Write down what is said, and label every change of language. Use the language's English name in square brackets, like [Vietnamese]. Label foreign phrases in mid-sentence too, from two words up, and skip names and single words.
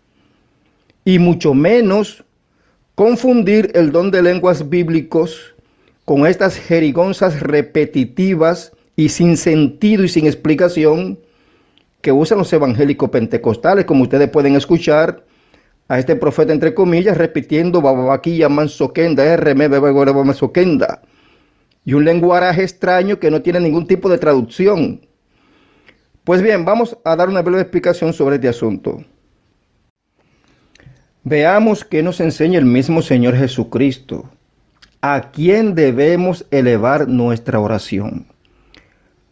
[Spanish] Y mucho menos confundir el don de lenguas bíblicos con estas jerigonzas repetitivas y sin sentido y sin explicación que usan los evangélicos pentecostales, como ustedes pueden escuchar a este profeta, entre comillas, repitiendo babaquilla mansoquenda, mansoquenda, y un lenguaje extraño que no tiene ningún tipo de traducción. Pues bien, vamos a dar una breve explicación sobre este asunto. Veamos qué nos enseña el mismo Señor Jesucristo. ¿A quién debemos elevar nuestra oración?